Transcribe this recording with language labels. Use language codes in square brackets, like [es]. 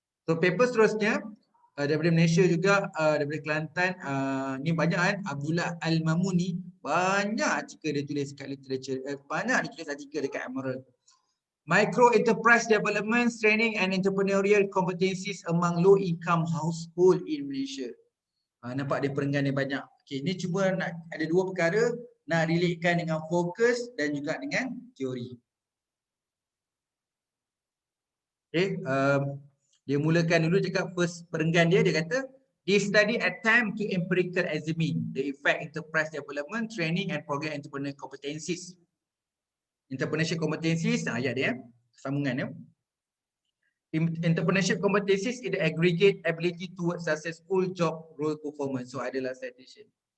[ms] So paper seterusnya daripada Malaysia juga, daripada Kelantan, ni banyak kan, Abdullah Al-Mamuni, banyak artikel dia tulis kat literature, banyak dia tulis artikel dekat Emerald. [en] Micro enterprise development, training and entrepreneurial competencies among low income household in Malaysia. [ms] Nampak dia perenggan dia banyak. Okay, ni cuba nak ada dua perkara, nak relatekan dengan fokus dan juga dengan teori. [en] Okay, [ms] dia mulakan dulu cakap first perenggan dia kata [en] this study attempt to empirical examine the effect enterprise development, training and program entrepreneurial competencies. Entrepreneurship competencies, [ms] ayat dia, sambungan dia. [en] Entrepreneurship competencies is the aggregate ability towards successful job role performance. So [ms] adalah [en] citation.